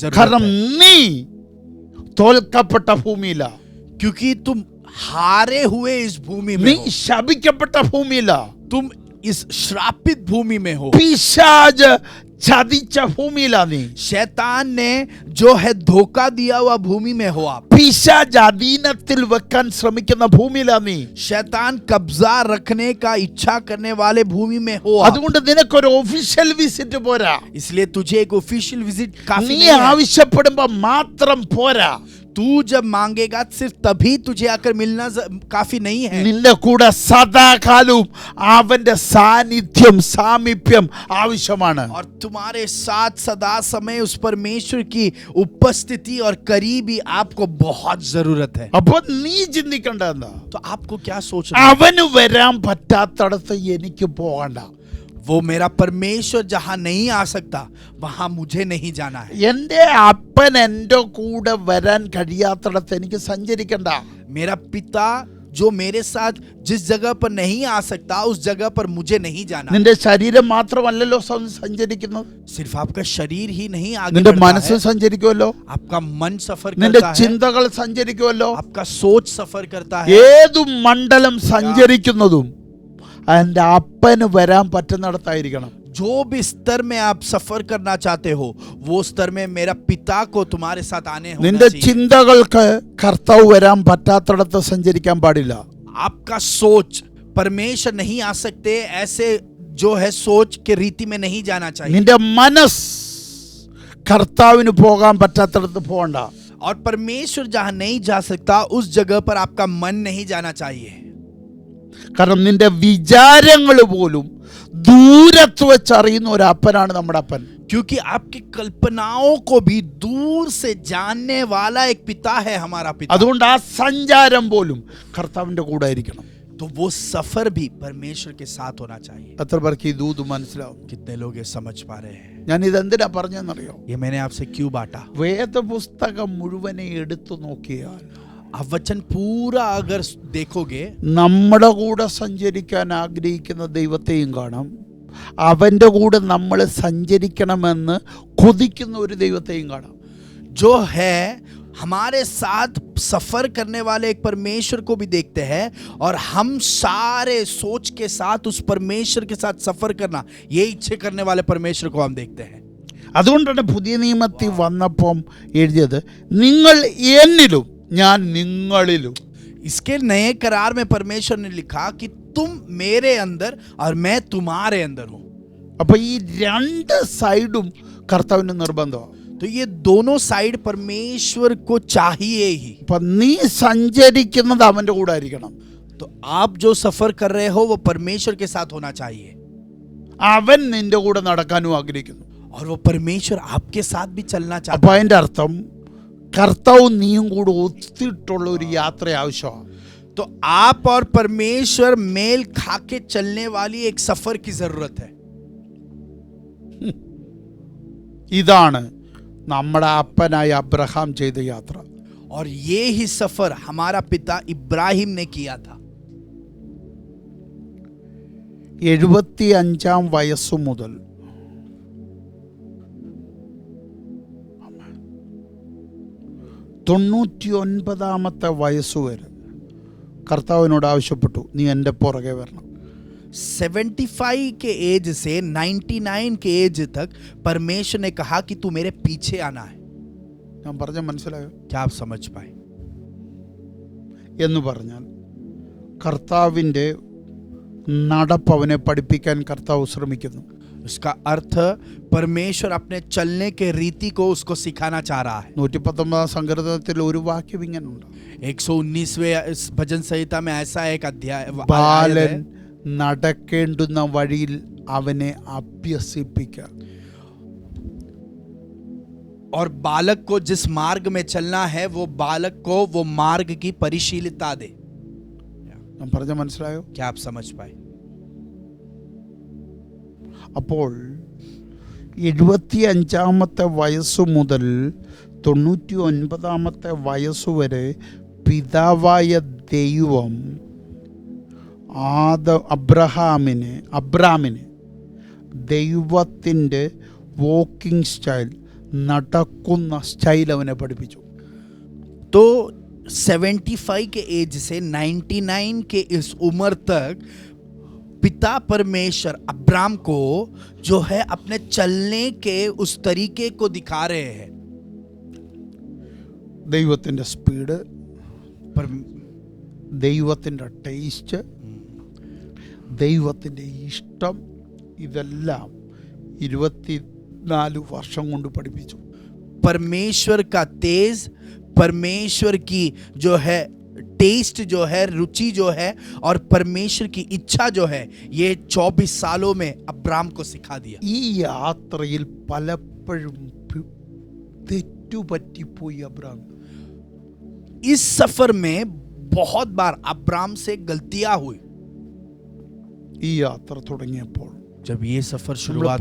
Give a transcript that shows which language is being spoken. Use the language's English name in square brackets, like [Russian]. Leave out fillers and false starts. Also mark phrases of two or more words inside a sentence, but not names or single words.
[Malayalam] കാരണം [Hindi] जरूरत है. [Malayalam] നീ തോൽക്കപ്പെട്ട ഭൂമിയില, [Hindi] क्योंकि तुम हारे हुए इस भूमि में [Malayalam] നീ [Hindi] हो. [Malayalam] ശപിക്കപ്പെട്ട ഭൂമിയില, [Hindi] तुम इस श्रापित भूमि में हो. [Malayalam] പിശാച് ചതിച്ച ഭൂമിയില. നീ [Hindi] शैतान ने जो है धोखा दिया हुआ भूमि में हो. आप [Malayalam] പിശാച് അധീനത്തിൽ വെക്കാൻ ശ്രമിക്കുന്ന ഭൂമിയില. നീ [Hindi] शैतान कब्जा रखने का इच्छा करने वाले भूमि में हो. आप [Malayalam] അതുകൊണ്ട് നിനക്കൊരു [English] official visit [Malayalam] പോരാ. [Hindi] इसलिए तुझे एक [English] official visit [Hindi] काफी [Malayalam] നീ [Hindi] नहीं है. [Malayalam] ആവശ്യപ്പെടുമ്പോ മാത്രം പോരാ. [Hindi] तू जब मांगेगा सिर्फ तभी तुझे आकर मिलना काफी नहीं है. [Malayalam] നിന്റെ കൂടെ സദാകാലവും അവന്റെ സാന്നിധ്യം സാമീപ്യം ആവശ്യമാണ്. [Hindi] और तुम्हारे साथ सदा समय उस परमेश्वर की उपस्थिति और करीबी आपको बहुत जरूरत है. [Malayalam] അപ്പൊ നീ ചിന്തിക്കേണ്ട എന്താ? [Hindi] तो आपको क्या सोचना है? [Malayalam] അവന് വരാൻ പറ്റാത്തടത്ത് എനിക്ക് പോകണ്ട. [Hindi] वो मेरा परमेश्वर जहां नहीं आ सकता वहां मुझे नहीं जाना है. [Malayalam] എന്റെ അപ്പൻ എന്റെ കൂടെ വരാൻ കഴിയാത്തടത്ത് എനിക്ക് സഞ്ചരിക്കണ്ട. [Hindi] मेरा पिता जो मेरे साथ जिस जगह पर नहीं आ सकता उस जगह पर मुझे नहीं जाना. [Malayalam] നിന്റെ ശരീരം മാത്രമല്ലല്ലോ സഞ്ചരിക്കുന്നത്, [Hindi] सिर्फ आपका शरीर ही नहीं आगे [Malayalam] നിന്റെ [Hindi] बढ़ता [Malayalam] മനസ്സ് [Hindi] है, [Malayalam] സഞ്ചരിക്കുമല്ലോ, [Hindi] आपका मन सफर [Malayalam] നിന്റെ [Hindi] करता है, [Malayalam] ചിന്തകൾ സഞ്ചരിക്കുമല്ലോ. [Hindi] आपका सोच सफर करता है. [Malayalam] ഏതു മണ്ഡലം സഞ്ചരിക്കുന്നതും എന്റെ അപ്പന് വരാൻ പറ്റുന്നിടത്തായിരിക്കണം. [Hindi] जो भी स्तर में आप सफर करना चाहते हो वो स्तर में मेरा पिता को तुम्हारे साथ आने होना [Malayalam] നിന്റെ [Hindi] चाहिए. [Malayalam] ചിന്തകൾക്ക് കർത്താവ് വരാൻ പറ്റാത്തടത്ത് സഞ്ചരിക്കാൻ പാടില്ല. [Hindi] आपका सोच परमेश्वर नहीं आ सकते ऐसे जो है सोच के रीति में नहीं जाना चाहिए. [Malayalam] നിന്റെ മനസ്സ് കർത്താവിന് പോകാൻ പറ്റാത്തടത്ത് പോകണ്ട. [Hindi] और परमेश्वर जहां नहीं जा सकता उस जगह पर आपका मन नहीं जाना चाहिए. [Malayalam] കാരണം നിന്റെ വിചാരങ്ങൾ പോലും ദൂരത്ത് വെച്ച് അറിയുന്ന ഒരു അപ്പനാണ് നമ്മുടെ അപ്പൻ. [Hindi] क्योंकि आपकी कल्पनाओं को भी दूर से जानने वाला एक पिता है हमारा पिता. [Malayalam] അതുകൊണ്ട് ആ സഞ്ചാരം പോലും കർത്താവിന്റെ കൂടെ ആയിരിക്കണം. [Hindi] तो वो सफर भी परमेश्वर के साथ होना चाहिए. [Malayalam] എത്ര പേർക്ക് ഈ ദൂത് മനസ്സിലാവും? [Hindi] कितने लोग ये समझ पा रहे हैं? [Malayalam] ഞാൻ ഇതെന്തിനാ പറഞ്ഞെന്നറിയോ? [Hindi] ये मैंने आपसे क्यों बांटा? [Malayalam] വേദപുസ്തകം മുഴുവനെ എടുത്തു നോക്കിയാൽ [Hindi] आप वचन पूरा अगर देखोगे [Malayalam] നമ്മുടെ കൂടെ സഞ്ചരിക്കാൻ ആഗ്രഹിക്കുന്ന ദൈവത്തെയും കാണാം, അവൻ്റെ കൂടെ നമ്മൾ സഞ്ചരിക്കണമെന്ന് കൊതിക്കുന്ന ഒരു ദൈവത്തെയും കാണാം. [Hindi] जो है हमारे साथ सफर करने वाले एक परमेश्वर को भी देखते हैं और हम सारे सोच के साथ उस परमेश्वर के साथ सफर करना ये इच्छा करने वाले परमेश्वर को हम देखते हैं. [Malayalam] അതുകൊണ്ടാണ് പുതിയ നിയമത്തിൽ വന്നപ്പം എഴുതിയത്, നിങ്ങൾ എന്നിലും ഞാൻ നിങ്ങളിലും. [Hindi] इसके नए करार में परमेश्वर ने लिखा कि तुम मेरे अंदर और मैं तुम्हारे अंदर हूं। [Malayalam] അപ്പൊ ഈ രണ്ട് സൈഡും കർത്താവിന് നിർബന്ധമാണ്. [Hindi] तो ये दोनों साइड परमेश्वर को चाहिए ही। [Malayalam] അപ്പൊ നീ സഞ്ചരിക്കുന്നത് അവന്റെ കൂടെ ആയിരിക്കണം. [Hindi] तो आप जो सफर कर रहे हो वो परमेश्वर के साथ होना चाहिए, [Malayalam] അവൻ നിന്റെ കൂടെ നടക്കാനും ആഗ്രഹിക്കുന്നു. [Hindi] और वो परमेश्वर आपके साथ भी चलना [Malayalam] അപ്പൊ [Hindi] चाहता है। [Malayalam] അതിന്റെ അർത്ഥം കർത്താവും നീയും കൂടെ ഒത്തിട്ടുള്ള ഒരു യാത്ര ആവശ്യമാണ്. [Hindi] तो आप और परमेश्वर मेल खा के चलने वाली एक सफर की जरूरत है। [Malayalam] ഇതാണ് നമ്മുടെ അപ്പനായ അബ്രഹാം ചെയ്ത യാത്ര. [Hindi] और ये ही सफर हमारा पिता इब्राहिम ने किया था। [Malayalam] 75 വയസ്സു മുതൽ 99 വയസ്സുവരെ കർത്താവിനോട് ആവശ്യപ്പെട്ടു, നീ എൻ്റെ പുറകെ വരണം. [Hindi] 75 के एज से 99 के एज तक परमेश्वर ने कहा कि तू मेरे पीछे आना है। [Malayalam] ഞാൻ പറഞ്ഞ മനസ്സിലായോ? [Hindi] क्या आप समझ पाए? [Malayalam] എന്ന് പറഞ്ഞാൽ കർത്താവിൻ്റെ നടപ്പ് അവനെ പഠിപ്പിക്കാൻ കർത്താവ് ശ്രമിക്കുന്നു. [Hindi] उसका अर्थ परमेश्वर अपने चलने के रीति को उसको सिखाना चाह रहा है। [Malayalam] 119 സങ്കീർത്തനത്തിൽ ഒരു വാക്യം ഇങ്ങനെയുണ്ട്, [Hindi] 119वें इस भजन संहिता में ऐसा एक अध्याय [Malayalam] ബാലൻ [Hindi] है, [Malayalam] നടക്കേണ്ടുന്ന വഴിയിൽ അവനെ അഭ്യസിപ്പിക്കുക. [Hindi] और बालक को जिस मार्ग में चलना है वो बालक को वो मार्ग की परिशीलता दे। [Malayalam] ഞാൻ പറഞ്ഞ മനസ്സിലായോ? [Hindi] क्या आप समझ पाए? [Malayalam] അപ്പോൾ 75 വയസ്സു മുതൽ 99 വയസ്സു വരെ പിതാവായ ദൈവം അബ്രാമിന് ദൈവത്തിൻ്റെ [English] walking style, [Malayalam] നടക്കുന്ന സ്റ്റൈൽ അവനെ പഠിപ്പിച്ചു. [Hindi] तो 75 के एज से 99 के इस उम्र तक पिता परमेश्वर अब्राम को जो है अपने चलने के उस तरीके को दिखा रहे हैं। [Malayalam] ദൈവത്തിൻ്റെ സ്പീഡ്, [Hindi] पर [Malayalam] ദൈവത്തിൻ്റെ ടേസ്റ്റ്, ദൈവത്തിൻ്റെ ഇഷ്ടം, ഇതെല്ലാം 24 വർഷം കൊണ്ട് പഠിപ്പിച്ചു. [Hindi] परमेश्वर का तेज, परमेश्वर की जो है टेस्ट जो है, रुचि जो है, और परमेश्वर की इच्छा जो है, ये 24 सालों में अब्राम को सिखा दिया। [Malayalam] ഈ യാത്രയിൽ പലപ്പോഴും തെറ്റുപറ്റിപ്പോയി അബ്രാം. [Hindi] इस सफर में बहुत बार अब्राम से गलतियां हुई। [Malayalam] ഈ യാത്ര തുടങ്ങിയപ്പോൾ [Hindi] जब ये सफर [Malayalam] നമ്മൾ [Hindi] शुरुआत हुई,